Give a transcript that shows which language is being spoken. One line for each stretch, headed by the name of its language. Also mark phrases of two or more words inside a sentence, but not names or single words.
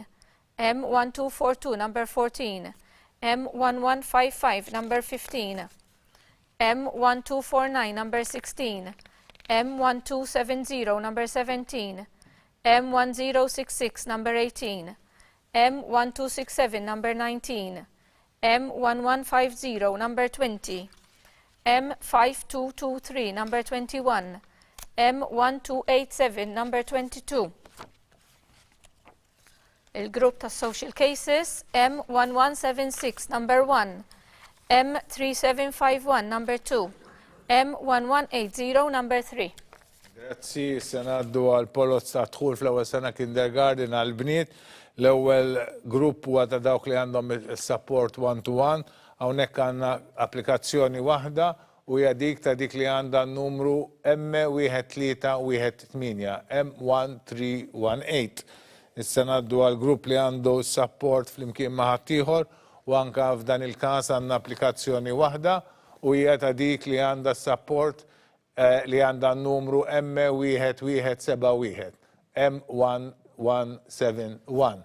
English: M1242 number 14, M1155 number 15, M1249 number 16, M1270 number 17, M1066 number 18, M1267 number 19, M1150 number 20, M5223 number 21, M1287 number 22.
Maltese: Il-group ta'
English: social cases M1176 number 1, M3751 number 2, M1180 number 3.
Maltese: Grazzi, se ngħaddu għal polozz ta' dħul fl-ewwel sena kindergarten għal bniet. L-ewwel grupp huwa ta' dawk li għandhom il-
English: support one-to-one,
Maltese: hawnhekk għandna applikazzjoni waħda u hija dik li għandha n-numru M1318, M1318. Issa ngħaddu għal grupp li għandu support flimkien ma' ħadd ieħor u anke f'dan il-każ għandna applikazzjoni waħda u hija ta' dik li għandha support li għandha n-numru M1171, M1171.